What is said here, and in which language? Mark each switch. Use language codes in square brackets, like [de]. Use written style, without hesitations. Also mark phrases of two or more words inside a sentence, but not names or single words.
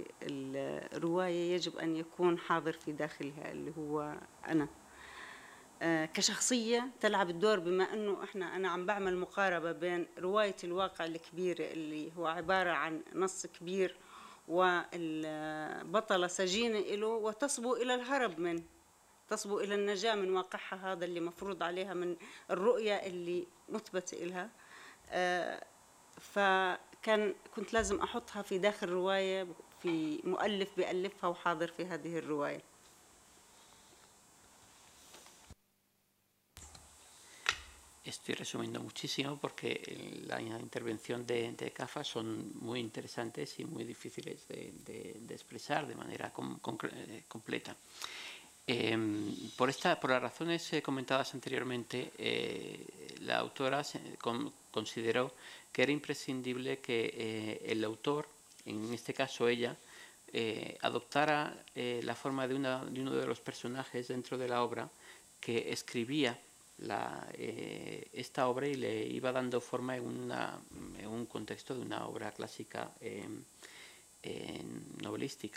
[ar] الرواية يجب أن يكون حاضر في داخلها، اللي هو أنا كشخصية تلعب الدور، بما أنه أنا عم بعمل مقاربة بين رواية الواقع الكبيرة اللي هو عبارة عن نص كبير والبطلة سجينة له وتصبو إلى الهرب منه، تصبو إلى النجاة من واقعها هذا اللي مفروض عليها من الرؤية اللي مثبت إلها. كنت لازم أحطها في داخل رواية، في مؤلف بيألفها وحاضر في هذه الرواية. [es] Estoy resumiendo muchísimo porque la intervención de Cafa son muy interesantes y muy difíciles de expresar de manera completa. Por las razones comentadas anteriormente, la autora consideró que era imprescindible que el autor, en este caso ella, adoptara la forma de uno de los personajes dentro de la obra que escribía esta obra y le iba dando forma en un contexto de una obra clásica novelística.